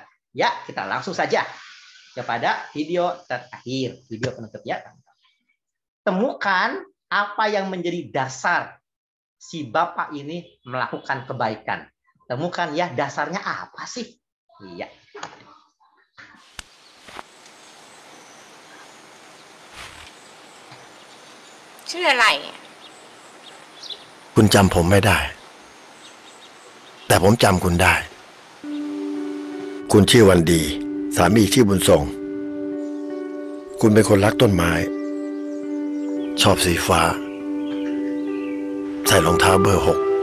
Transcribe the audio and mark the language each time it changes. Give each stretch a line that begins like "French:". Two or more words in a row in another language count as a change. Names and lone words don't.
Indonesian: Ya, kita langsung saja kepada video terakhir, video penutup ya. Temukan apa yang menjadi dasar si Bapak ini melakukan kebaikan. Temukan ya dasarnya apa sih? Iya.
Thai: ชื่ออะไร คุณจำผมไม่ได้ แต่ผมจำคุณได้ คุณชื่อวันดี สามีชื่อบุญส่ง คุณเป็นคนรักต้นไม้ ชอบสีฟ้า ใส่รองเท้าเบอร์ 6